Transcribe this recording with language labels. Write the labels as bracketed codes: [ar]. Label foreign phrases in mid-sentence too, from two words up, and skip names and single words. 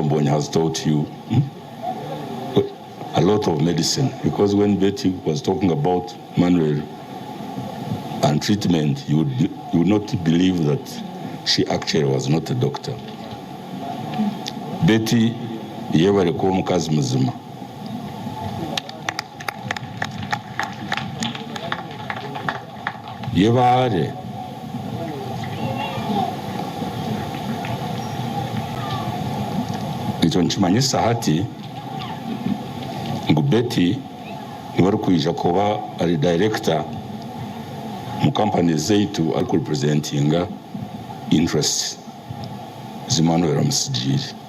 [en] Mbonyi has taught you a lot of medicine, because when Betty was talking about Manuel and treatment, you would not believe that she actually was not a doctor. [nyn] Betty yebareko omukazi muzima. Yebaare ekyo nkimanyisa hati ngu Betty niwe arikwija kuba ari director mu company zaitu ari kurepresentinga interests z'Emmanuel Amusigiri.